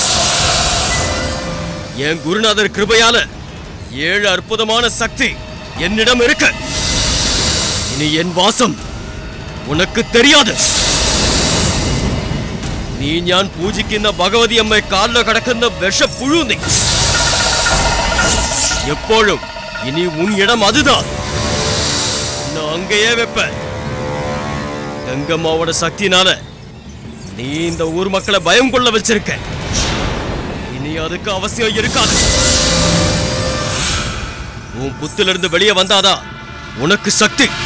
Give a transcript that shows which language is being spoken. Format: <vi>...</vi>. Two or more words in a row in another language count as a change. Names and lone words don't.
<ta>என் குருநாதர் கிருபையால 7 அற்புதமான சக்தி என்னிடம் இருக்கு. இனி என் வாசம் உனக்கு தெரியாது.</ta> <ml>നീ ഞാൻ പൂജിക്കുന്ന ഭഗവതി അമ്മ കാലിൽ കിടക്കുന്ന വിഷപ്പുഴു നീ.</ml> <ta>எப்போதும் இனி உன் இடம் അതുதான். நான் அங்கேயே வைப்பேன். கங்கம்மாவோட சக்தினால நீ இந்த ஊர் மக்களை பயம் கொள்ள வச்சிருக்க. இனி அதுக்கு அவசியம் இருக்காது. உன் புத்திலிருந்து வெளியே வந்தாதான் உனக்கு சக்தி.</ta>